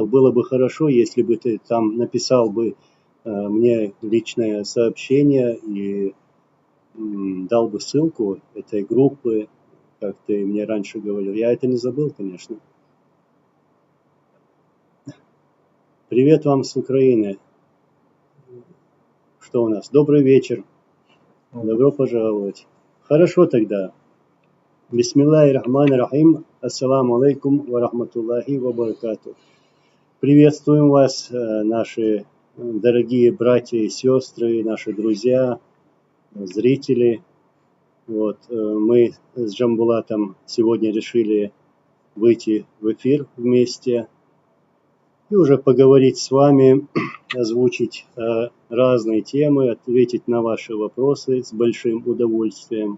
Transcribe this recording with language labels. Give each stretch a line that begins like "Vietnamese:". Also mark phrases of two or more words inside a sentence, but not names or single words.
Russian: Было бы хорошо, если бы ты там написал бы мне личное сообщение и дал бы ссылку этой группы, как ты мне раньше говорил. Я это не забыл, конечно. Привет вам с Украины. Что у нас? Добрый вечер. Добро пожаловать. Хорошо тогда.
Arabic: بسم الله الرحمن الرحيم. السلام عليكم ورحمة الله وبركاته.
Russian: Приветствуем вас, наши дорогие братья и сестры, наши друзья, зрители. Вот, мы с Джамбулатом сегодня решили выйти в эфир вместе и уже поговорить с вами, озвучить разные темы, ответить на ваши вопросы с большим удовольствием.